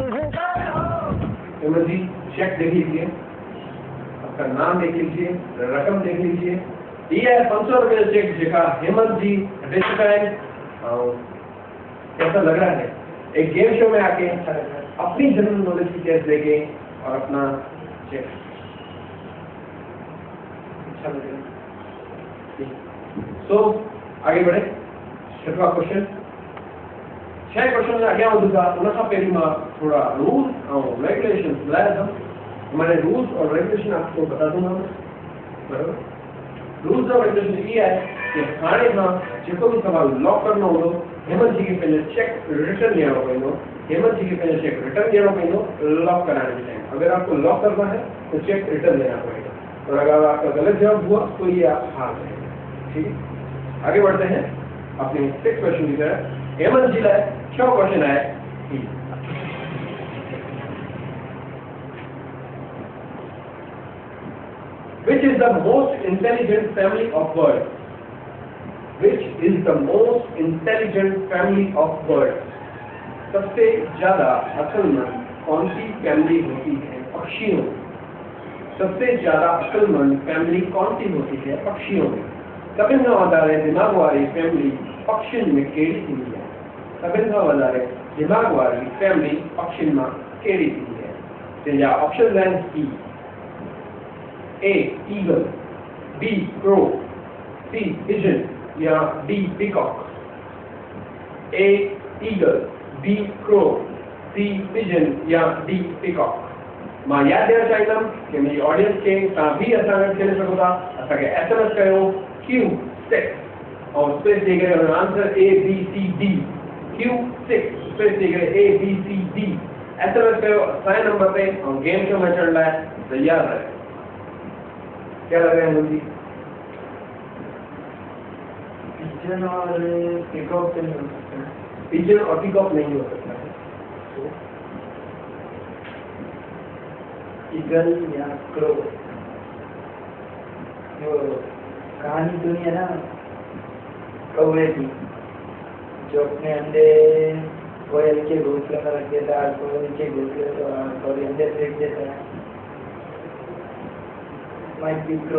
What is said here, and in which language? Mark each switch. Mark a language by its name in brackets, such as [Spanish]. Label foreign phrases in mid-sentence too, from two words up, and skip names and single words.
[Hindi] हेमंत जी चेक देख लीजिए आपका नाम देख लीजिए रकम देख लीजिए ये है 500 रुपए का चेक जेका हेमंत जी कैसा लग रहा है एक गेम शो में आके अपनी [English] general knowledge [Hindi] की टेस्ट देके और अपना चेक अच्छा लग रहा है सो आगे बढ़े छठवा क्वेश्चन 6 क्वेश्चन में [Sindhi] अॻियां वधूं था उन खां पहिरीं मां थोड़ा रूल्स और रेगुलेशंस ॿुधाया था [Hindi] मैंने रूल्स और रेगुलेशन आपको बता दूंगा बराबर रूल्स और रेगुलेशन ये है कि [Sindhi] हाणे खां जेको भी सवाल लॉक करणो हूंदो [Hindi] हेमंत जी [Sindhi] खे पंहिंजो चेक रिटर्न ॾियणो पवंदो हेमंत जी खे पंहिंजो चेक रिटर्न ॾियणो पवंदो [Hindi] लॉक कराने के टाइम अगर आपको लॉक करना है तो [English] check return [Hindi] देना पड़ेगा और अगर आपका गलत जवाब हुआ तो ये आप हार जाएंगे ठीक है आगे बढ़ते हैं अपने 6 क्वेश्चन की तरफ हेमंत जी लाए 6 क्वेश्चन आए [English] Which is the most intelligent family of birds? Which is the most intelligent family of birds? [Hindi] सबसे ज्यादा अक्लमंद कौन सी फैमिली होती है पक्षियों सबसे ज्यादा अक्लमंद फैमिली कौन सी होती है पक्षियों में [Sindhi] सभिनि खां वधारे दिमाग वारी फैमिली पक्षियुनि में कहिड़ी थींदी आहे सभिनि खां वधारे दिमाग वारी फैमिली पक्षियुनि मां कहिड़ी थींदी आहे जंहिंजा ऑप्शन आहिनि [English] A eagle B crow C pigeon या D peacock A eagle B crow C pigeon या D [Sindhi] पीकॉक मां यादि ॾियणु चाहींदुमि कि मुंहिंजी ऑडियंस खे तव्हां बि असां गॾु खेले सघो था असांखे SMS कयो Q6 [Hindi] और स्पेस देकर आंसर A B C D Q6 स्पेस देकर [Sindhi] A B C D SMS कयो असांजे नंबर पे और [English] game show [Sindhi] में चढ़ण लाइ तैयार रहे [Hindi] क्या लग रहा है मुझे पिजन और पीकॉक तो नहीं हो सकता पिजन और पीकॉक नहीं हो सकता है ईगल या क्रो जो कहानी सुनी है ना कौवे की जो अपने अंडे कोयल के घोंसले में रख देता है कोयल के घोंसले और अंडे फेंक देता है [English] might be crow